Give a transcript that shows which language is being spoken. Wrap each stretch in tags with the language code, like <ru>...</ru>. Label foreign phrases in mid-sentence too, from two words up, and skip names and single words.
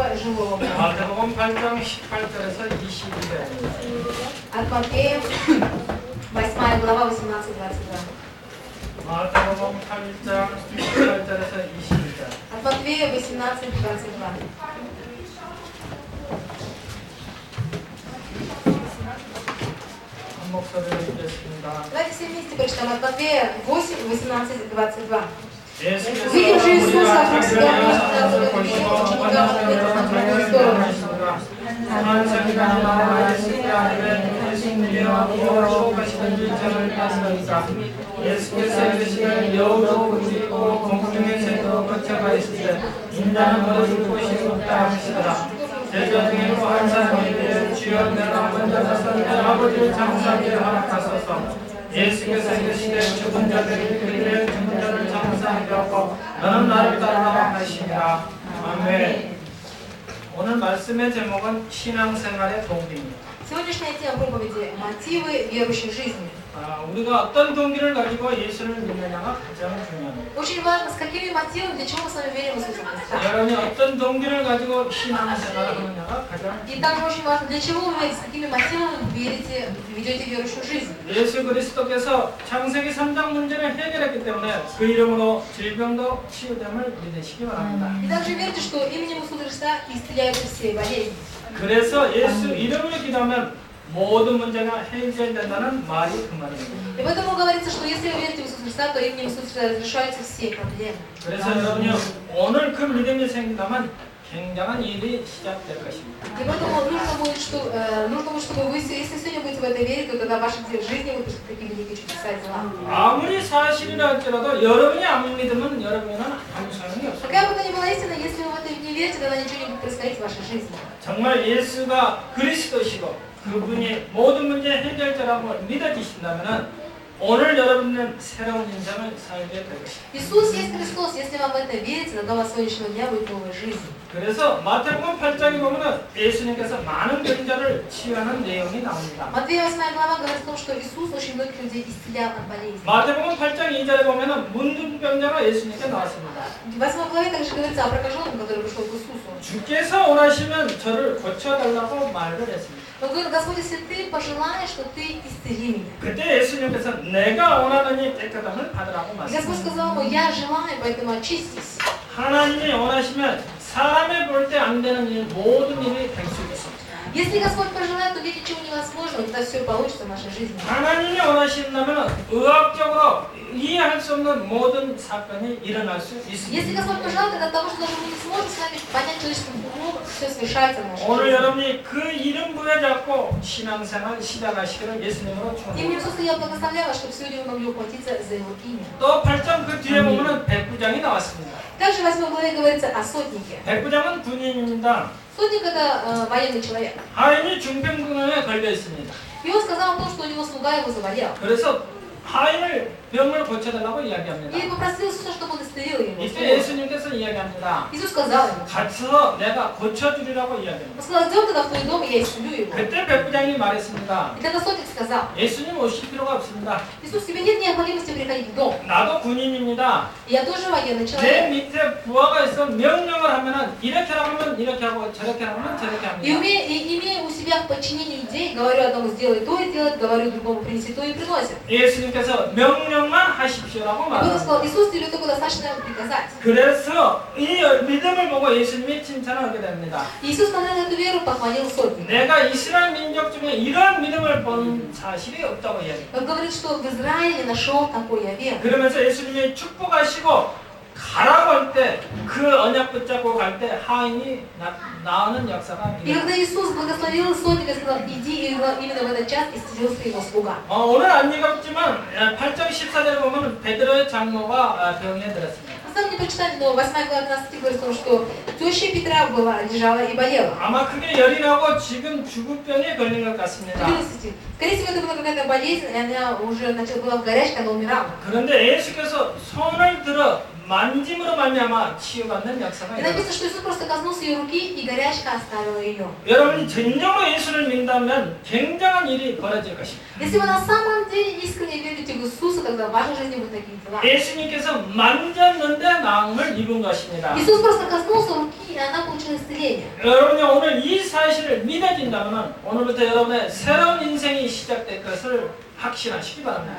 <ru>живого Бога.</ru> <ko>마태복음 8장 18절에서 22절.</ko> <ru>От Матфея, 8 глава, 18-22.</ru> <ko>마태복음 8장 18절에서 22절.</ko> <ru>От Матфея 18-22.</ru> <ko>한 목소리로 읽겠습니다.</ko> <ru>Давайте все вместе прочитаем от Матфея 8, 18-22. 예수께서 Увидев же Иисуса, 우리가 вокруг себя</ru> <ko>장세하는 것을 보시고</ko> <ru>ученикам ответил на другую сторону.</ru> <ko>하나님께서 나와 예수께 아니면 예수님이여 무엇으로 가시는지 저를 말씀하니까 예수께서 이르시되 여우도 굴리고 공중의 새도 거쳐가 있을 때 인자는 어디를 곳이 없다 하시더라. 제자 중에 또 한 사람이 이르되 주여 내가 먼저 가서 내 아버지를 장사하게 허락하소서. 예수께서 이르시되 죽은 자들이 그리되 죽은 자를 장사하게 하고 너는 나를 따르라 하시니라. 아멘. 오늘 말씀의 제목은 신앙생활의 동기입니다.</ko> <ru>Сегодняшняя тема проповеди – мотивы верующей жизни.</ru> <ko>우리가 어떤 동기를 가지고 예수를 믿느냐가 가장 중요합니다.</ko> <ru>Очень важно, с какими мотивами, для чего мы с вами верим в Иисуса Христа.</ru> <ko>여러분이 어떤 동기를 가지고 신앙생활을 하느냐가 가장</ko> <ru>И также очень важно, для чего вы верите, с какими мотивами вы верите, ведете верующую жизнь.</ru> <ko>예수 그리스도께서 창세기 3장 문제를 해결했기 때문에 그 이름으로 질병도 치유됨을 믿으시기 바랍니다.</ko> <ru>И также верьте, что именем Иисуса Христа исцеляются все болезни.</ru> <ko>그래서 예수 이름으로 기도하면 모든 문제가 해결된다는 말이 그 말입니다.</ko> <ru>И поэтому говорится, что если вы верите в Иисуса Христа, то именем Иисуса Христа разрешаются все проблемы.</ru> <ko>그래서 여러분이 오늘 그 믿음이 생긴다면 굉장한 일이 시작될 것입니다.</ko> <ru>И поэтому нужно будет, чтобы вы, если сегодня будете в это верить, то тогда в вашей жизни будут такие великие чудеса и дела.</ru> <ko>아무리 사실이라 할지라도 여러분이 안 믿으면 여러분은 아무 소용이 없어요.</ko> <ru>Какая бы то ни была истина, если вы в это не верите, тогда ничего не будет происходить в вашей жизни.</ru> <ko>정말 예수가 그리스도시고 그분이 모든 문제 해결자라고 믿어지신다면 오늘 여러분은 새로운 인생을 살게 될 것입니다.</ko> <ru>Иисус есть Христос. Если вам в это верите, тогда у вас с сегодняшнего дня будет новая жизнь.</ru> <ko>그래서 마태복음 8장에 보면은 예수님께서 많은 병자를 치유하는 내용이 나옵니다.</ko> <ru>Матфея 8 глава говорит о том, что Иисус очень многих людей исцелял от болезней.</ru> <ko>마태복음 8장 2절에 보면은 문둥병자가 예수님께 나왔습니다.</ko> <ru>В 8 главе также говорится о прокаженном, который пришел к Иисусу.</ru> <ko>주께서 원하시면 저를 고쳐달라고 말을 했습니다.</ko> <ru>Он говорит: Господь, если ты пожелаешь, что ты исцели меня.</ru> <ko>그때 예수님께서 내가 원하노니 깨끗함을 받으라고</ko> <ru>И Господь 말씀하셨습니다. сказал ему: я желаю, поэтому очистись.</ru> <ko>하나님이 원하시면 사람의 볼 때 안 되는 일 모든 일이 될 수 있습니다.</ko> <ru>Если Господь пожелает, то видеть ничего невозможного, тогда все получится в нашей жизни.</ru> <ko>하나님이 원하신다면 의학적으로 이해할 수 없는 모든 사건이 일어날 수 있습니다.</ko> <ru>Если Господь пожелает, тогда того, что даже мы не сможем с вами понять человеческим умом, все совершается в нашей 오늘 жизни.</ru> <ko>여러분이 그 이름 부여잡고 신앙생활 시작하시기를 예수님으로 Именем 축원합니다.</ko> <ru>Иисуса я благословляю вас, чтобы сегодня вы могли ухватиться за Его имя.</ru> <ko>또 8장 그 뒤에 보면은 백부장이 나왔습니다.</ko> <ru>Также в 8 главе говорится о сотнике.</ru> <ko>백부장은 군인입니다.</ko> <ru>Сотник – это военный человек.</ru> <ko>하인이 중병에 걸려 있습니다.</ko> <ru>И он сказал о том, что у него слуга его заболел.</ru> <ko>그래서 하인을 병을 고쳐달라고 이야기합니다.</ko> <ru>И попросил Иисуса, чтобы он исцелил его.</ru> <ko>이때 예수님께서 이야기합니다.</ko> <ru>Иисус сказал ему.</ru> <ko>가서 내가 고쳐주리라고 이야기합니다.</ko> <ru>Он сказал: идем тогда в твой дом, и я исцелю его.</ru> <ko>그때 백부장이 말했습니다.</ko> <ru>И тогда сотник сказал:</ru> <ko>예수님 오실 필요가 없습니다.</ko> <ru>Иисус, тебе нет необходимости приходить в дом.</ru> <ko>나도 군인입니다.</ko> <ru>Я тоже военный 내 человек.</ru> <ko>밑에 부하가 있어 명령을 하면은 이렇게 하면 이렇게 하고 저렇게 하면 저렇게 И 합니다.</ko> <ru>имея у себя в подчинении людей, говорю одному: сделай то и делать, говорю другому: принеси то и приносит.</ru> <ko>예수님께서 명령만 하십시오라고</ko> <ru>И Бог 말합니다. сказал: Иисус, тебе только достаточно приказать.</ru> <ko>그래서 이 믿음을 보고 예수님이 칭찬을 하게 됩니다.</ko> <ru>И Иисус, смотря на эту веру, похвалил сотника.</ru> <ko>내가 이스라엘 민족 중에 이런 믿음을 본 사실이 없다고 이야기합니다.</ko> <ru>Он говорит, что в Израиле нашел такой я веру.</ru> <ko>그러면서 예수님이 축복하시고 가라고 할 때 그 언약 붙잡고 갈 때 하인이 나오는 역사가</ko> <ru>И когда Иисус благословил сотника, сказал: иди, и именно в этот час исцелился его слуга.</ru> <ko>오늘 안 읽었지만 8장 14절에 보면 베드로의 장모가 병에 들었습니다.</ko> <ru>На самом деле, почитать, но 8 глава 12 говорит о том, что теща Петра была, лежала и болела.</ru> <ko>아마 그게 열이 나고 지금 죽을병에 걸린 것 같습니다.</ko> <ru>Скорее всего, это была какая-то болезнь, и она уже была в горячке, она умирала.</ru> <ko>그런데 예수께서 손을 들어 만짐으로 말미암아 치유받는 역사가 И 있어요.</ko> <ru>написано, что Иисус просто коснулся ее руки, и горячка оставила ее.</ru> <ko>여러분이 진정으로 예수를 믿다면 굉장한 일이 벌어질 것입니다.</ko> <ru>Если вы на самом деле искренне верите в Иисуса, тогда в вашей жизни будут такие дела.</ru> <ko>예수님께서 만졌는데 나음을 입은 것입니다.</ko> <ru>Иисус просто коснулся руки, и она получила получил исцеление.</ru> <ko>여러분이 오늘 이 사실을 믿어진다면 오늘부터 여러분의 새로운 인생이 시작될 것을 확신하시기 바랍니다.</ko>